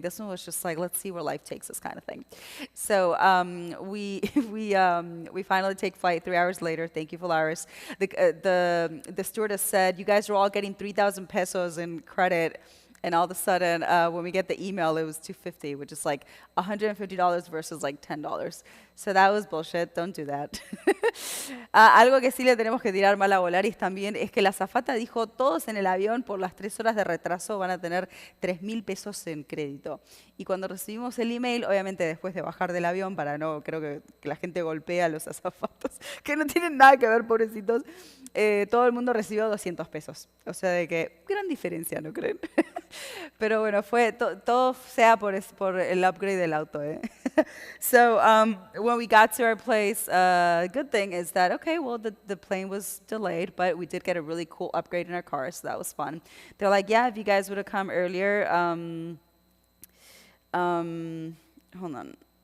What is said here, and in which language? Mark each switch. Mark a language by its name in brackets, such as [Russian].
[English] This one was just like, let's see where life takes us kind of thing. So we finally take flight 3 hours later. Thank you, Volaris. The stewardess said, you guys are all getting 3,000 pesos in credit. And all of a sudden, when we get the email, it was $250, which is like $150 versus like $10. So that was bullshit. Don't do that. [Spanish] Algo que sí le tenemos que tirar mal a Volaris también es que la azafata dijo, todos en el avión por las 3 horas de retraso van a tener 3.000 pesos en crédito. Y cuando recibimos el email, obviamente después de bajar del avión, para no, creo que la gente golpea a los azafatos, que no tienen nada que ver, pobrecitos, todo el mundo recibió 200 pesos. O sea, de que gran diferencia, ¿no creen? Pero bueno, fue todo sea por el upgrade del auto, ¿eh? [English] So when we got to our place, good thing is that, okay, well, the plane was delayed, but we did get a really cool upgrade in our car, so that was fun. They're like, yeah, if you guys would have come earlier, hold on.